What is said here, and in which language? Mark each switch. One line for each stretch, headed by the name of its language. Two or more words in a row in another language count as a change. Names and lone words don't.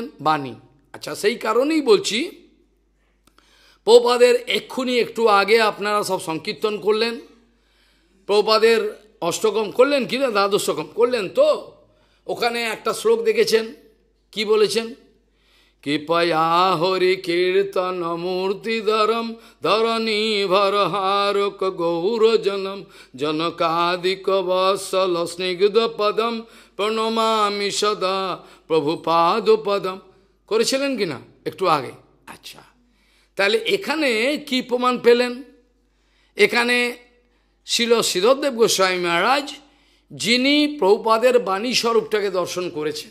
Bangla: বাণী। আচ্ছা, সেই কারণেই বলছি, প্রভুপাদের এক্ষুনি একটু আগে আপনারা সব সংকীর্তন করলেন, প্রভুপাদের অষ্টকম করলেন কি না, দ্বাদশকম করলেন তো, ওখানে একটা শ্লোক দেখেছেন, কি বলেছেন,
Sanskrit: कृपया हरि कीर्तन मूर्तिधरम धरणी भरहारक गौरजनम जनकादिक वत्सल स्निग्ध पदम প্রণমামি সদা প্রভুপাদ পদম।
Bangla: করেছিলেন কিনা একটু আগে? আচ্ছা, তাহলে এখানে কি প্রমাণ পেলেন? এখানে শ্রীল শ্রীধরদেব গোস্বামী মহারাজ, যিনি প্রভুপাদের বাণী স্বরূপটাকে দর্শন করেছেন।